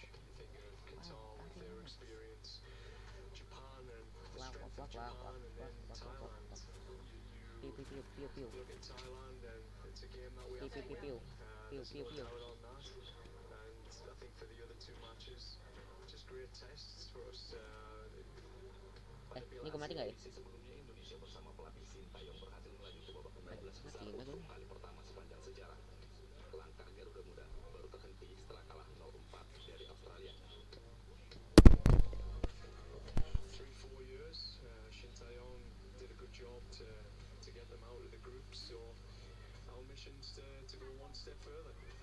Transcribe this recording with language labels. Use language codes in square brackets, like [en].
[en] You think of Qatar with their experience, Japan and the strength of Japan, and then Thailand. Piu piu piu piu piu. Look at Thailand, and it's a game that we Piu have to piu piu win. piu. Piu There's piu no piu. doubt on that. And I think for the other two matches, just great tests for us. [id] Ini gue mati nggak ya? Sebelumnya Indonesia bersama pelatih Sintayong berhasil melaju ke babak 16 besar untuk kali pertama sepanjang sejarah. Langkah Garuda Muda baru terhenti setelah kalah 0-4 dari Australia. [en] 3-4 years, Shin Tae-yong did a good job to get them out of the group. So our mission's to go one step further.